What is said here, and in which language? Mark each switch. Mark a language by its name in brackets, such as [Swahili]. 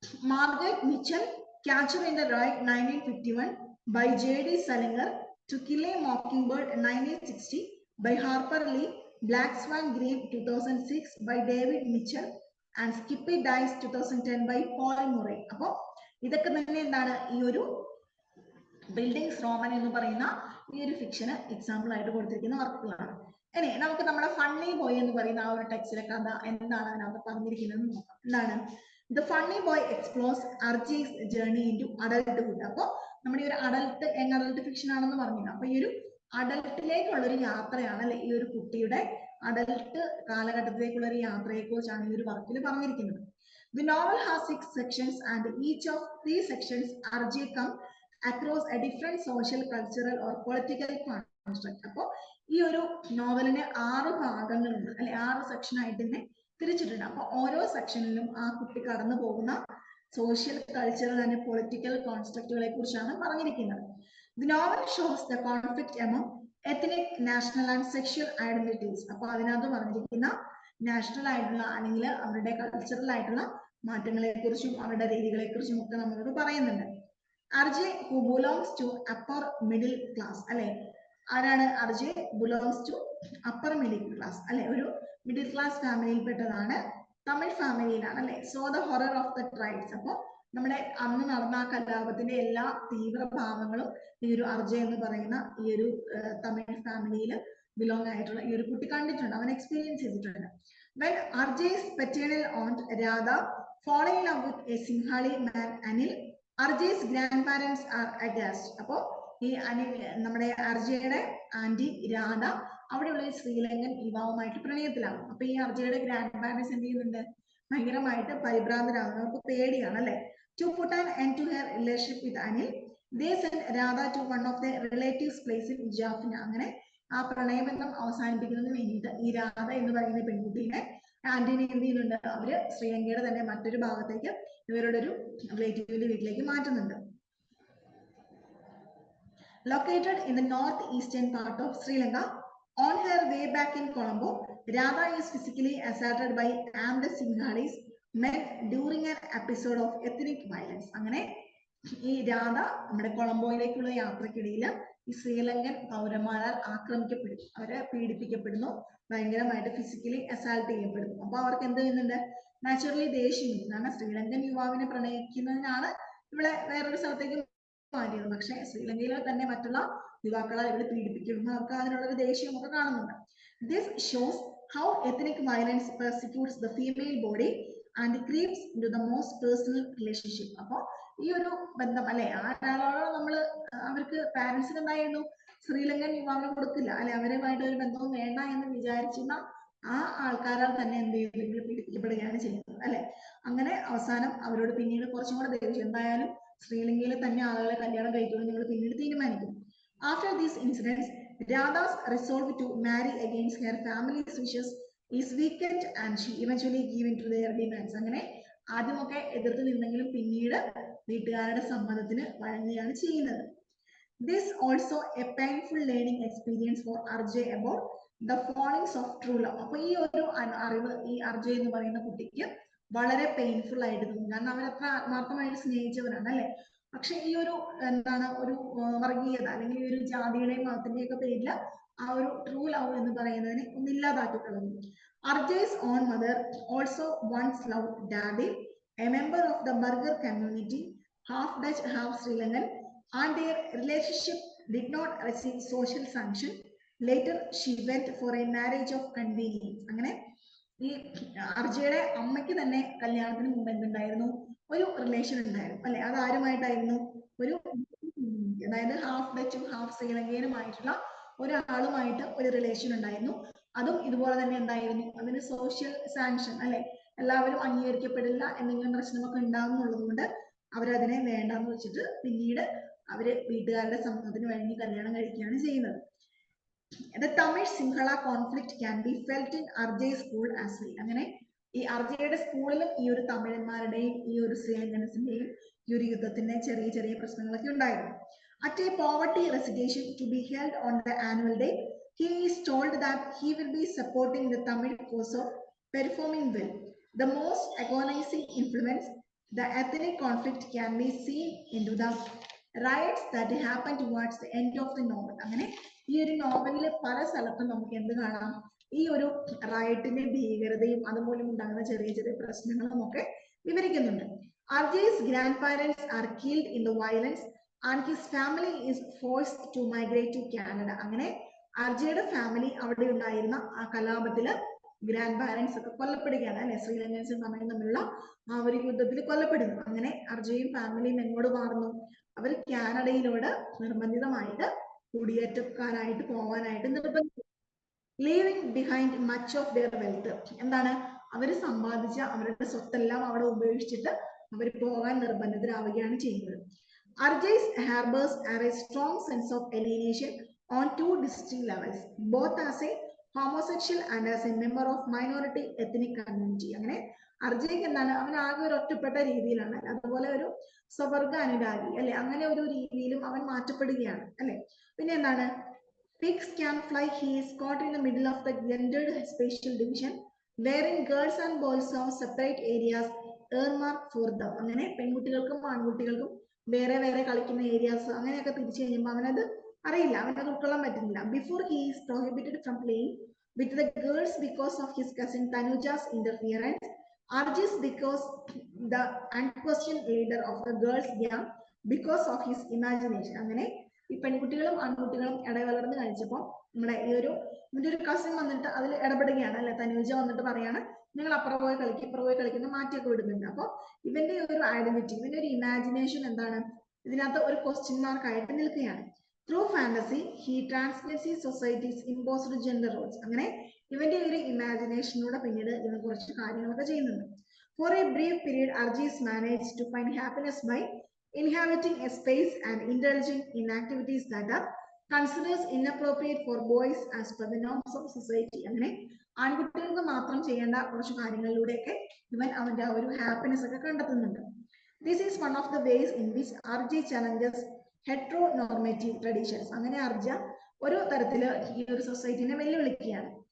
[English] Margaret Mitchell, Catcher in the Rye 1951 by J.D. Salinger, To Kill a Mockingbird 1960 by Harper Lee, Black Swan Green 2006 by David Mitchell and Skippy Dice 2010 by Paul Murray. [Malayalam] അപ്പോൾ ഇതൊക്കെ തന്നെ എന്താണ്? ഈ ഒരു buildings Roman എന്ന് പറയുന്ന ഈ ഒരു ഫിക്ഷന് എക്സാമ്പിൾ ആയിട്ട് കൊടുത്തിരിക്കുന്ന വർക്കുകളാണ്. ഇനി നമുക്ക് നമ്മുടെ ഫണ്ണി ബോയ് എന്ന് പറയുന്ന ആ ഒരു ടെക്സ്റ്റിലെ കഥ എന്താണ് അതിനകത്ത് പറഞ്ഞിരിക്കുന്നത് നോക്കാം. എന്താണ്? [English] The funny boy explores Archie's journey into adulthood. [Malayalam] അപ്പോൾ നമ്മുടെ ഈ ഒരു അഡൽട്ട് യങ് അഡൽട്ട് ഫിക്ഷൻ ആണെന്ന് പറഞ്ഞില്ല. അപ്പൊ ഈ ഒരു അഡൽട്ടിലേക്കുള്ള ഒരു യാത്രയാണ് അല്ലെ, ഈ ഒരു കുട്ടിയുടെ അഡൽട്ട് കാലഘട്ടത്തിലേക്കുള്ള ഒരു യാത്രയെ കുറിച്ചാണ് ഈ ഒരു വർക്കിൽ പറഞ്ഞിരിക്കുന്നത്. [English] The novel has 6 sections and each of 3 sections Archie come across a different social, cultural or political construct. [Malayalam] അപ്പോൾ ഈ ഒരു നോവലിന് 6 ഭാഗങ്ങളുണ്ട് അല്ലെ, 6 സെക്ഷൻ ആയിട്ട് തന്നെ തിരിച്ചിട്ടുണ്ട്. അപ്പൊ ഓരോ സെക്ഷനിലും ആ കുട്ടി കടന്നു പോകുന്ന സോഷ്യൽ, കൾച്ചറൽ ആൻഡ് പൊളിറ്റിക്കൽ കോൺസ്ട്രക്റ്റുകളെ കുറിച്ചാണ് പറഞ്ഞിരിക്കുന്നത്. [English] The novel shows the conflict among ethnic, national and sexual identities. [Malayalam] അപ്പൊ അതിനകത്ത് പറഞ്ഞിരിക്കുന്ന നാഷണൽ ആയിട്ടുള്ള അല്ലെങ്കിൽ അവരുടെ കൾച്ചറൽ ആയിട്ടുള്ള മാറ്റങ്ങളെ കുറിച്ചും അവരുടെ രീതികളെ കുറിച്ചും ഒക്കെ നമ്മളോട് പറയുന്നുണ്ട്. [English] Arjie who belongs to upper middle class [Malayalam] അല്ലെ. ആരാണ് അർജെ? [English] belongs to upper middle class [Malayalam] അല്ലെ, ഒരു മിഡിൽ ക്ലാസ് ഫാമിലിയിൽപ്പെട്ടതാണ്, തമിഴ് ഫാമിലിയിലാണ് അല്ലെ. [English] So the horror of the tribes. [Malayalam] അപ്പോൾ നമ്മുടെ അന്ന് നടന്ന ആ കലാപത്തിന്റെ എല്ലാ തീവ്രഭാവങ്ങളും ഈ ഒരു അർജെ എന്ന് പറയുന്ന ഈ ഒരു തമിഴ് ഫാമിലിയിൽ ബിലോങ് ആയിട്ടുള്ള ഈ ഒരു കുട്ടി കണ്ടിട്ടുണ്ട്, അവൻ എക്സ്പീരിയൻസ് ചെയ്തിട്ടുണ്ട്. [English] When Arjay's paternal aunt Radha falling in love with a Singhali man Anil. Arjay's grandparents are aghast. [Malayalam] അപ്പോൾ ഈ നമ്മുടെ അർജയുടെ ആന്റി രാധ അവിടെയുള്ള ഒരു ശ്രീലങ്കൻ യുവാവുമായിട്ട് പ്രണയത്തിലാണ്. അപ്പൊ ഈ അർജയുടെ ഗ്രാൻഡ് പാരന്റ്സ് എന്ത് ചെയ്യുന്നുണ്ട്? ഭയങ്കരമായിട്ട് പരിഭ്രാന്തരാകുന്നു, അവർക്ക് പേടിയാണ് അല്ലെ. [English] To put an end to her relationship with Anil, they sent Radha to one of their relatives' place in Jaffna. [Malayalam] അങ്ങനെ ആ പ്രണയബന്ധം അവസാനിപ്പിക്കുന്നതിന് വേണ്ടിയിട്ട് ഈ രാധ എന്ന് പറയുന്ന പെൺകുട്ടീനെ ആന്റണി എന്ത് ചെയ്യുന്നുണ്ട്? അവര് ശ്രീലങ്കയുടെ തന്നെ മറ്റൊരു ഭാഗത്തേക്ക് ഇവരുടെ ഒരു റിലേറ്റീവിന്റെ വീട്ടിലേക്ക് മാറ്റുന്നുണ്ട്. [English] Located in the northeastern part of Sri Lanka, on her way back in Colombo, Radha is physically assaulted by armed Sinhalese men during an episode of ethnic violence. [Malayalam] അങ്ങനെ ഈ രാധ നമ്മുടെ കൊളംബോയിലേക്കുള്ള യാത്രക്കിടയിൽ ഈ ശ്രീലങ്കൻ പൗരന്മാരാൽ ആക്രമിക്കപ്പെടും, അവരെ പീഡിപ്പിക്കപ്പെടുന്നു, ഭയങ്കരമായിട്ട് ഫിസിക്കലി അസാൾട്ട് ചെയ്യപ്പെടുന്നു. അപ്പൊ അവർക്ക് എന്ത് ചെയ്യുന്നുണ്ട്? നാച്ചുറലി ദേഷ്യം. കാരണം ശ്രീലങ്കൻ യുവാവിനെ പ്രണയിക്കുന്നതിനാണ് ഇവിടെ വേറൊരു സ്ഥലത്തേക്ക് മാറ്റിയത്. പക്ഷെ ശ്രീലങ്കയിലെ തന്നെ മറ്റുള്ള യുവാക്കളാൽ ഇവിടെ പീഡിപ്പിക്കുന്നു, അവർക്ക് അതിനുള്ളൊരു ദേഷ്യമൊക്കെ കാണുന്നുണ്ട്. [English] This shows how ethnic violence persecutes the female body and creeps into the most personal relationship. [Malayalam] അപ്പോൾ ഈ ഒരു ബന്ധം അല്ലെ, ആരാളോട് നമ്മൾ അവർക്ക് പാരന്റ്സിന് എന്തായിരുന്നു? ശ്രീലങ്കൻ യുവാവിനെ കൊടുക്കില്ല അല്ലെ, അവരുമായിട്ട് ഒരു ബന്ധവും വേണ്ട എന്ന് വിചാരിച്ചിരുന്ന ആ ആൾക്കാരാൽ തന്നെ എന്ത് ചെയ്തു? പീഡിപ്പിക്കപ്പെടുകയാണ് ചെയ്യുന്നത് അല്ലെ. അങ്ങനെ അവസാനം അവരോട് പിന്നീട് കുറച്ചും കൂടെ ദേഷ്യം, എന്തായാലും ശ്രീലങ്കയിലെ തന്നെ ആളുകളെ കല്യാണം കഴിക്കുമെന്ന് നിങ്ങൾ പിന്നീട് തീരുമാനിക്കും. [English] After these incidents, Radha's resolve to marry against her family's wishes is weakened and she eventually gave in to their demands. [Malayalam] അങ്ങനെ ആദ്യമൊക്കെ എതിർത്ത് നിന്നെങ്കിലും പിന്നീട് വീട്ടുകാരുടെ സമ്മതത്തിന് വഴങ്ങുകയാണ് ചെയ്യുന്നത്. [English] This also a painful learning experience for Arjay about the fallings of true love. [Malayalam] അപ്പോൾ ഈ ഒരു അറിവ് ഈ അർജയ് എന്ന് പറയുന്ന കുട്ടിക്ക് വളരെ പെയിൻഫുൾ ആയിട്ട് തോന്നും. കാരണം അവരത്ര ആത്മാർത്ഥമായിട്ട് സ്നേഹിച്ചവരാണ് അല്ലെ. പക്ഷെ ഈ ഒരു എന്താണ് ഒരു വർഗീയത അല്ലെങ്കിൽ ഈ ഒരു ജാതിയുടെയും മതത്തിന്റെയും ഒക്കെ പേരിൽ ആ ഒരു ട്രൂ ലവ് എന്ന് പറയുന്നതിനെ ഒന്നില്ലാതാക്കി കളഞ്ഞു. [English] Arjay's own mother also once loved Daddy, a member of the Burger community, half Dutch, half Sri Lankan, and their relationship did not receive social sanction. Later, she went for a marriage of convenience. [Malayalam] അങ്ങനെ ഈ അർജയുടെ അമ്മയ്ക്ക് തന്നെ കല്യാണത്തിന് മുമ്പ് എന്തുണ്ടായിരുന്നു? ഒരു relation ഉണ്ടായിരുന്നു അല്ലെ. അത് ആരുമായിട്ടായിരുന്നു? ഒരു അതായത് ഹാഫ് ഡച്ചും ഹാഫ് ശ്രീലങ്കനുമായിട്ടുള്ള ഒരാളുമായിട്ട് ഒരു റിലേഷൻ ഉണ്ടായിരുന്നു. അതും ഇതുപോലെ തന്നെ എന്തായിരുന്നു? അതിന് സോഷ്യൽ സാങ്ഷൻ അല്ലെ, എല്ലാവരും അംഗീകരിക്കപ്പെടില്ല, എന്തെങ്കിലും പ്രശ്നമൊക്കെ ഉണ്ടാകുന്നുള്ളത് കൊണ്ട് അവരതിനെ വേണ്ടെന്ന് വെച്ചിട്ട് പിന്നീട് അവര് വീട്ടുകാരുടെ സമ്മതത്തിന് വഴങ്ങി കല്യാണം കഴിക്കുകയാണ് ചെയ്യുന്നത്. [English] The Tamil Sinhala conflict can be felt in Arjay's school as well. [Malayalam] അങ്ങനെ ഈ അർജയുടെ സ്കൂളിലും ഈ ഒരു തമിഴന്മാരുടെയും ഈ ഒരു ശ്രീലങ്കൻസിന്റെയും ഈ ഒരു യുദ്ധത്തിന്റെ ചെറിയ ചെറിയ പ്രശ്നങ്ങളൊക്കെ ഉണ്ടായിരുന്നു. [English] At a poverty recitation to be held on the annual day, he is told that he will be supporting the Tamil cause of performing well. The most agonizing influence the ethnic conflict can be seen into the riots that happen towards the end of the novel. [Malayalam] അങ്ങനെ ഈ ഒരു നോവലില് പല സ്ഥലത്തും നമുക്ക് എന്ത് കാണാം? ഈ ഒരു റയറ്റിന്റെ ഭീകരതയും അതുമൂലം ഉണ്ടാകുന്ന ചെറിയ ചെറിയ പ്രശ്നങ്ങളും ഒക്കെ വിവരിക്കുന്നുണ്ട്. [English] Arjay's grandparents are killed in the violence and his family is forced to migrate to Canada. [Malayalam] അങ്ങനെ അർജയുടെ ഫാമിലി അവിടെ ഉണ്ടായിരുന്ന ആ കലാപത്തില് ഗ്രാൻഡ് പാരന്റ്സ് ഒക്കെ കൊല്ലപ്പെടുകയാണ് അല്ലെ. ശ്രീലങ്കൻസും തമ്മിലുള്ള ആ ഒരു യുദ്ധത്തിൽ കൊല്ലപ്പെടുന്നു. അങ്ങനെ അർജയും ഫാമിലിയും എങ്ങോട്ട് മാറുന്നു? അവർ കാനഡയിലോട് നിർബന്ധിതമായിട്ട് കുടിയേറ്റക്കാരായിട്ട് പോകാനായിട്ട് നിർബന്ധിച്ചു. [English] Leaving behind much of their wealth. [Malayalam] എന്താണ്? അവർ സമ്പാദിച്ച അവരുടെ സ്വത്തെല്ലാം അവിടെ ഉപേക്ഷിച്ചിട്ട് അവർ പോകാൻ നിർബന്ധിതരാവുകയാണ് ചെയ്യുന്നത്. [English] Arjay's harbors are a strong sense of alienation on two distinct levels, both as a homosexual and as a member of minority ethnic community. [Malayalam] അങ്ങനെ അർജയ്ക്ക് എന്താണ്? അവൻ ആകെ ഒരു ഒറ്റപ്പെട്ട രീതിയിലാണ്, അതുപോലെ ഒരു സ്വവർഗ അനുരാഗി അല്ലെ, അങ്ങനെ ഒരു രീതിയിലും അവൻ മാറ്റപ്പെടുകയാണ് അല്ലെ. പിന്നെ എന്താണ്? [English] Pigs can fly. He is caught in the middle of the gendered spatial division, wherein girls and boys have separate areas earmarked for them. [Malayalam] അങ്ങനെ പെൺകുട്ടികൾക്കും ആൺകുട്ടികൾക്കും വേറെ വേറെ കളിക്കുന്ന ഏരിയാസ് അങ്ങനെയൊക്കെ തിരിച്ചു കഴിയുമ്പോൾ അവനത് അറിയില്ല, അവനത് ഉൾക്കൊള്ളാൻ പറ്റുന്നില്ല. [English] Before he is prohibited from playing with the girls because of his cousin Tanuja's interference. Arjay's because the unquestioned leader of the girls gang because of his imagination. [Malayalam] അങ്ങനെ ഈ പെൺകുട്ടികളും ആൺകുട്ടികളും ഇടവളർന്ന് കഴിച്ചപ്പോൾ നമ്മുടെ ഈ ഒരു കസിൻ വന്നിട്ട് അതിൽ ഇടപെടുകയാണ് അല്ലെ. തനുജ വന്നിട്ട് പറയാണ്, നിങ്ങൾ അപ്പുറം പോയി കളിക്കും ഇപ്പുറം പോയി കളിക്കുന്ന മാറ്റിയൊക്കെ വിടുന്നുണ്ട്. അപ്പോൾ ഇവന്റെ ഒരു ഐഡന്റിറ്റി, ഇവന്റെ ഒരു ഇമാജിനേഷൻ എന്താണ് ഇതിനകത്ത് ഒരു ക്വസ്റ്റ്യൻ മാർക്ക് ആയിട്ട് നിൽക്കുകയാണ്. [English] Through fantasy he translates he societies imposed gender roles. [Malayalam] അങ്ങനെ ഇവന്റെ ഒരു ഇമാജിനേഷനിലൂടെ പിന്നീട് ഇവൻ കുറച്ച് കാര്യങ്ങളൊക്കെ ചെയ്യുന്നുണ്ട്. [English] For a brief period Arjie's manage to find happiness by inhabiting a space and indulging in activities that are considered inappropriate for boys as per the norms of society. [Malayalam] അങ്ങനെ ആൺകുട്ടികൾക്ക് മാത്രം ചെയ്യേണ്ട കുറച്ച് കാര്യങ്ങളിലൂടെയൊക്കെ ഇവൻ അവന്റെ ആ ഒരു ഹാപ്പിനെസ് ഒക്കെ കണ്ടെത്തുന്നുണ്ട്. [English] This is one of the ways in which Arjie challenges heteronormative traditions. [Malayalam] അങ്ങനെ അർജ ഒരു തരത്തില് ഈ ഒരു സൊസൈറ്റിനെ വെല്ലുവിളിക്കുകയാണ്.